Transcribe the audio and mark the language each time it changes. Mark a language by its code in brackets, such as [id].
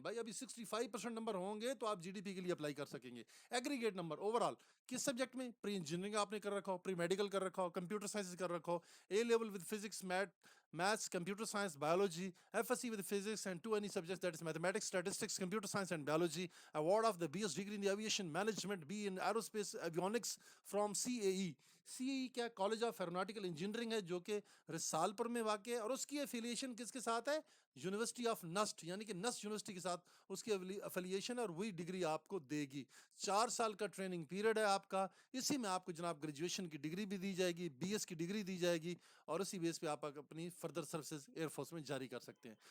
[ur] بھائی ابھی 65% نمبر ہوں گے تو آپ جی ڈی پی کے لیے اپلائی کر سکیں گے. ایگریگیٹ نمبر اوور آل کس سبجیکٹ میں, پری انجینئرنگ آپ نے کر رکھا ہو, پری میڈیکل کر رکھا ہو, کمپیوٹر سائنس کر رکھا ہو, اے level with physics, maths, computer science, biology, F S C with physics and [en] 2 any subjects, that is mathematics, statistics, computer science and biology. Award of the BS degree in the aviation management, B in aerospace avionics from CAE. [ur] CAE کیا, college of aeronautical engineering ہے, جو کہ رسالپور میں واقع ہے, اور اس کی affiliation کس کے ساتھ ہے, یونیورسٹی آف نسٹ, یعنی کہ نسٹ یونیورسٹی کے ساتھ اس کی افیلیشن, اور وہی ڈگری آپ کو دے گی. 4 سال کا ٹریننگ پیریڈ ہے آپ کا, اسی میں آپ کو جناب گریجویشن کی ڈگری بھی دی جائے گی, بی ایس کی ڈگری دی جائے گی, اور اسی بیس پہ آپ اپنی فردر سروسز ایئر فورس میں جاری کر سکتے ہیں.